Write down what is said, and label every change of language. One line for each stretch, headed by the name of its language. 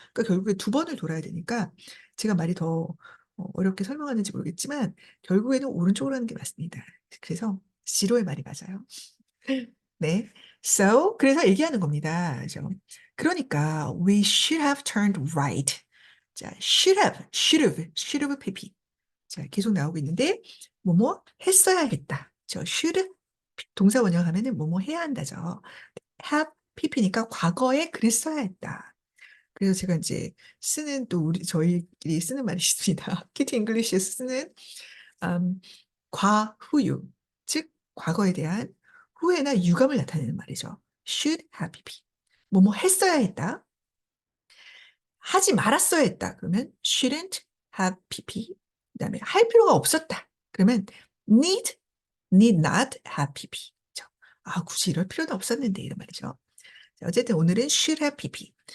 Korean: 그러니까 결국에 두 번을 돌아야 되니까 제가 말이 더 어렵게 설명하는지 모르겠지만 결국에는 오른쪽으로 하는 게 맞습니다. 그래서 지로의 말이 맞아요. 네. So, 그래서 얘기하는 겁니다. 그죠? 그러니까,
English: we should have turned right. 자, should have PP.
Korean: 자, 계속 나오고 있는데, 뭐뭐 했어야겠다. 저 should, 동사 원형하면은 뭐뭐 해야 한다죠. have PP니까 과거에 그랬어야 했다. 그래서 제가 이제 쓰는 또 저희끼리 쓰는 말이 있습니다. 키티 잉글리시에서 쓰는 음, 과후유, 즉 과거에 대한 후회나 유감을 나타내는 말이죠.
English: should have been.
Korean: 뭐뭐 했어야 했다. 하지 말았어야 했다. 그러면
English: shouldn't have pp.
Korean: 그다음에 할 필요가 없었다. 그러면
English: need not have pp.
Korean: 그죠? 아, 굳이 이럴 필요도 없었는데 이런 말이죠. 자, 어쨌든 오늘은 should have pp.